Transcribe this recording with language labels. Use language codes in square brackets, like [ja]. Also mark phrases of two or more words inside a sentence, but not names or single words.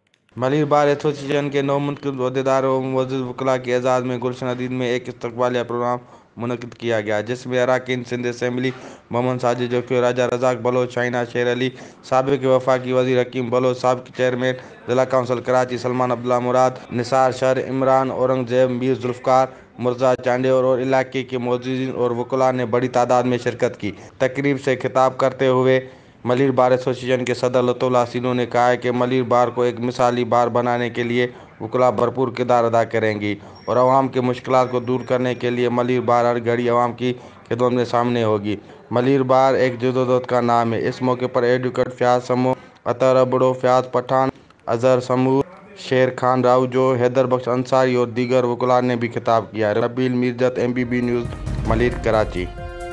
[ur] ملیر بار ایسوسی ایشن کے نومنتخب عہدیداروں اور معزز وکلا کے اعزاز میں گلشن حدید میں ایک استقبالیہ پروگرام منعقد کیا گیا، جس میں ارکان سندھ اسمبلی محمد ساجد جوشی، راجہ رزاق بلوچ، شاہینہ شیر علی، سابق وفاقی وزیر حکیم بلوچ، سابق چیئرمین ضلع کونسل کراچی سلمان عبداللہ مراد، نثار شہر عمران اورنگزیب، میر ذوالفقار مرتضیٰ چانڈیو اور علاقے کے معززین اور وکلا نے بڑی تعداد میں شرکت کی. تقریب سے خطاب کرتے ہوئے ملیر بار ایسوسی ایشن کے صدر لطف حسینوں نے کہا کہ ملیر بار کو ایک مثالی بار بنانے کے لیے وکلا بھرپور کردار ادا کریں گی اور عوام کی مشکلات کو دور کرنے کے لیے ملیر بار ہر گھڑی عوام کی خدمت میں سامنے ہوگی. ملیر بار ایک جدوجہد کا نام ہے. اس موقع پر ایڈووکیٹ فیاض سمو، عطر ابڑو، فیاض پٹھان، اظہر سمود، شیر خان راوجو، حیدر بخش انصاری اور دیگر وکلا نے بھی خطاب کیا. ربیل میرجت، MBB نیوز، ملیر، کراچی.